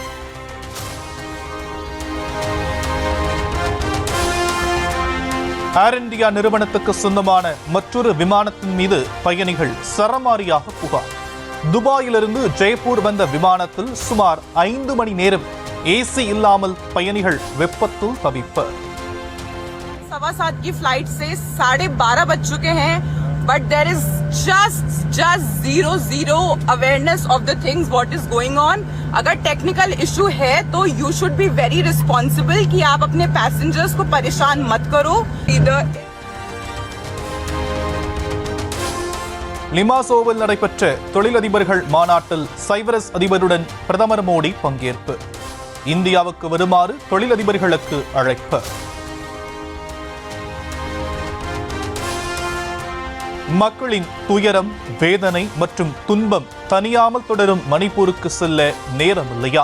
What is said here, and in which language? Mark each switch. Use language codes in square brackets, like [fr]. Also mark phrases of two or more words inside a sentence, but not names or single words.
[ta] ஏர் இந்தியா நிறுவனத்துக்கு சொந்தமான மற்றொரு விமானத்தின் மீது பயணிகள் சரமாரியாக புகார். துபாயிலிருந்து ஜெய்ப்பூர் வந்த விமானத்தில் சுமார் 5 மணி நேரம் ஏசி இல்லாமல் பயணிகள் வெப்பத்தில் தவிப்பு. [hi] 7:15 की फ्लाइट से 12:30 बज चुके हैं, [en] but there is just zero awareness of the things what is going on. [hi] अगर [en] technical issue [hi] है तो [en] you should be very responsible [hi] कि आप अपने पैसेंजर्स को परेशान मत करो. [ta] லிமாசோவில் நடைபெற்ற தொழிலதிபர்கள் மாநாட்டில் சைப்ரஸ் அதிபருடன் பிரதமர் மோடி பங்கேற்பு. இந்தியாவுக்கு வருமாறு தொழிலதிபர்களுக்கு அழைப்பு. மக்களின் துயரம், வேதனை மற்றும் துன்பம் தனியாமல் தொடரும் மணிப்பூருக்கு செல்ல நேரமில்லையா?